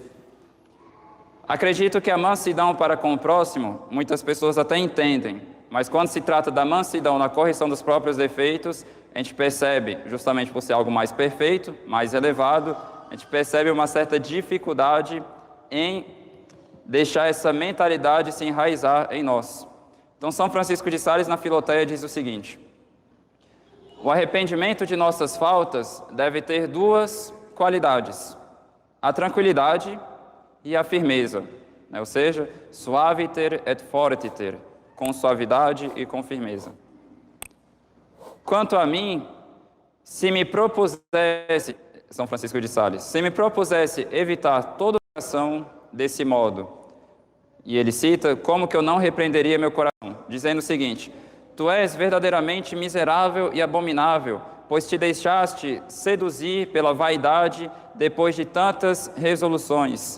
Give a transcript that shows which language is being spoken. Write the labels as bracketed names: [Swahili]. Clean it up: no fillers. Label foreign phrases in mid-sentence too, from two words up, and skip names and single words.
[Portuguese] Acredito que a mansidão para com o próximo, muitas pessoas até entendem, mas quando se trata da mansidão na correção dos próprios defeitos, a gente percebe, justamente por ser algo mais perfeito, mais elevado, a gente percebe uma certa dificuldade em deixar essa mentalidade se enraizar em nós. Então, São Francisco de Sales, na Filoteia, diz o seguinte: o arrependimento de nossas faltas deve ter duas qualidades: a tranquilidade e a firmeza, ou seja, [Latin] suaviter et fortiter, [Portuguese] com suavidade e com firmeza. Quanto a mim, se me propusesse, São Francisco de Sales, se me propusesse evitar toda ação desse modo, e ele cita como que eu não repreenderia meu coração, dizendo o seguinte: tu és verdadeiramente miserável e abominável, pois te deixaste seduzir pela vaidade depois de tantas resoluções.